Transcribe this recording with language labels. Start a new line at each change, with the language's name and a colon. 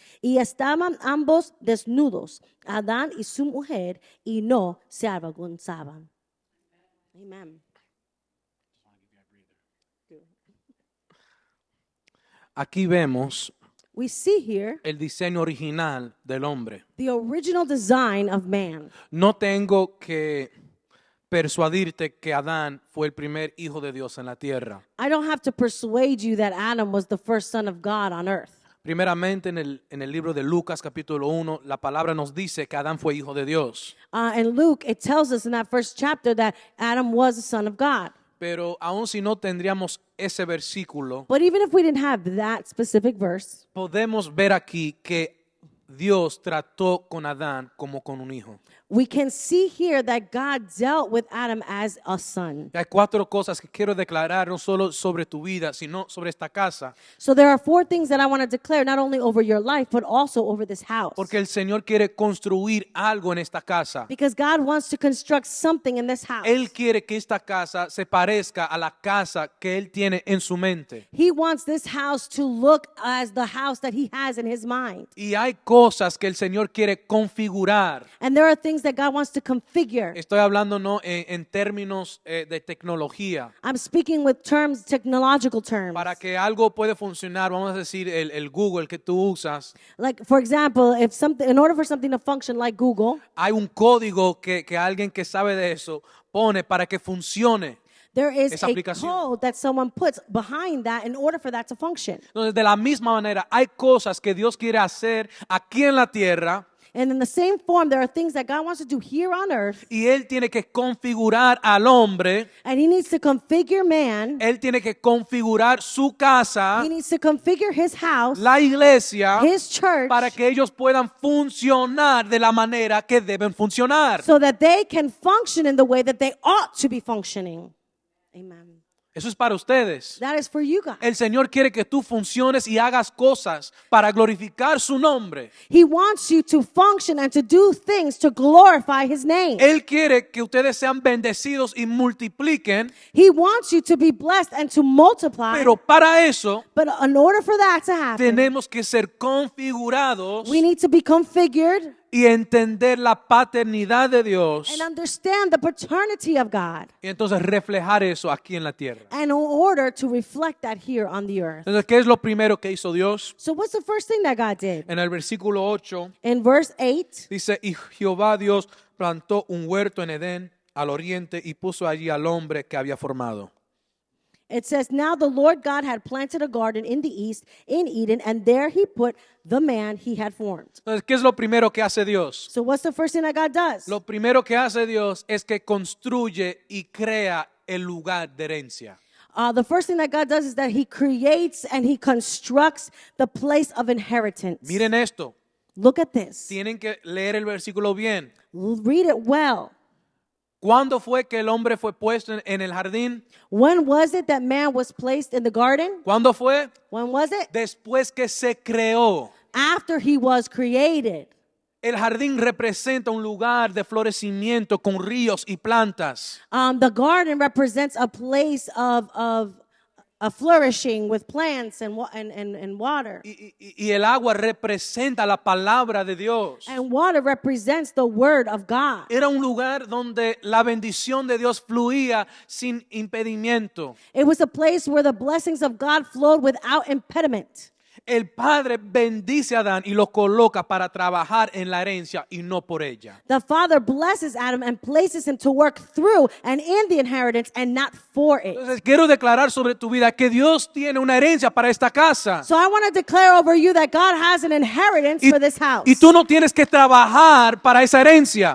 Spanish: Y estaban ambos desnudos, Adán y su mujer, y no se avergonzaban. Amén. Aquí vemos
English: We see here
Spanish: el diseño original del hombre.
English: the original design of man.
Spanish: No tengo que persuadirte que Adán fue el primer hijo de Dios en la tierra.
English: I don't have to persuade you that Adam was the first son of God on earth.
Spanish: Primeramente en el libro de Lucas capítulo 1, la palabra nos dice que Adán fue hijo de Dios.
English: In Luke, it tells us in that first chapter that Adam was a son of God.
Spanish: Pero aun si no tendríamos ese versículo,
English: But even if we didn't have that specific verse,
Spanish: podemos ver aquí que Dios trató con Adán como con un hijo.
English: we can see here that God dealt with Adam as a son.
Spanish: Hay 4 cosas que quiero declarar, no solo sobre tu vida, sino sobre esta casa.
English: So there are 4 things that I want to declare, not only over your life, but also over this house.
Spanish: Porque el Señor quiere construir algo en esta casa.
English: Because God wants to construct something in this house.
Spanish: Él quiere que esta casa se parezca a la casa que Él tiene en su mente.
English: He wants this house to look as the house that he has in his mind.
Spanish: Y hay cosas que el Señor quiere configurar.
English: And there are things that God wants to configure.
Spanish: Estoy hablando no en términos de tecnología.
English: I'm speaking with terms, technological terms.
Spanish: Para que algo pueda funcionar, vamos a decir el Google que tú usas.
English: Like, for example, in order for something to function like Google,
Spanish: Hay un código que alguien que sabe de eso pone para que funcione.
English: there is
Spanish: Esa
English: a
Spanish: aplicación.
English: code that someone puts behind that in order for that to function.
Spanish: Entonces, de la misma manera, hay cosas que Dios quiere hacer aquí en la tierra.
English: And in the same form, there are things that God wants to do here on earth,
Spanish: y Él tiene que configurar al hombre,
English: and He needs to configure man.
Spanish: Él tiene que configurar su casa,
English: He needs to configure His house,
Spanish: la iglesia,
English: His church,
Spanish: para que ellos puedan funcionar de la manera que deben funcionar.
English: so that they can function in the way that they ought to be functioning. Amen.
Spanish: Eso es para ustedes.
English: That is for you guys.
Spanish: El Señor quiere que tú funciones y hagas cosas para glorificar su nombre.
English: He wants you to function and to do things to glorify His name.
Spanish: Él quiere que ustedes sean bendecidos y multipliquen,
English: He wants you to be blessed and to multiply.
Spanish: pero para eso
English: But in order for that to happen,
Spanish: tenemos que ser configurados
English: we need to be configured
Spanish: y entender la paternidad de Dios
English: and understand the paternity of God,
Spanish: y entonces reflejar eso aquí en la tierra.
English: and in order to reflect that here on the earth.
Spanish: Entonces, ¿qué es lo primero que hizo Dios?
English: So what's the first thing that God did?
Spanish: En el versículo 8
English: In verse 8,
Spanish: dice, y Jehová Dios plantó un huerto en Edén al oriente y puso allí al hombre que había formado.
English: it says, Now the Lord God had planted a garden in the east, in Eden, and there He put the man He had formed.
Spanish: Entonces, ¿qué es lo primero que hace Dios?
English: So what's the first thing that God does?
Spanish: Lo primero que hace Dios es que construye y crea el lugar de herencia.
English: The first thing that God does is that He creates and He constructs the place of inheritance.
Spanish: Miren esto,
English: Look at this.
Spanish: tienen que leer el versículo bien.
English: Read it well.
Spanish: ¿Cuándo fue que el hombre fue puesto en el jardín?
English: When was it that man was placed in the garden?
Spanish: ¿Cuándo fue?
English: When was it?
Spanish: Después que se creó.
English: After he was created.
Spanish: El jardín representa un lugar de florecimiento con ríos y plantas.
English: The garden represents a place of flourishing with plants and water.
Spanish: Y el agua representa la palabra de Dios.
English: And water represents the word of God.
Spanish: Era un lugar donde la bendición de Dios fluía sin impedimento.
English: It was a place where the blessings of God flowed without impediment.
Spanish: El Padre bendice a Adán y lo coloca para trabajar en la herencia y no por ella.
English: The Father blesses Adam and places him to work through and in the inheritance and not for it.
Spanish: Entonces quiero declarar sobre tu vida que Dios tiene una herencia para esta casa.
English: So I want to declare over you that God has an inheritance for this house.
Spanish: Y tú no tienes que trabajar para esa herencia.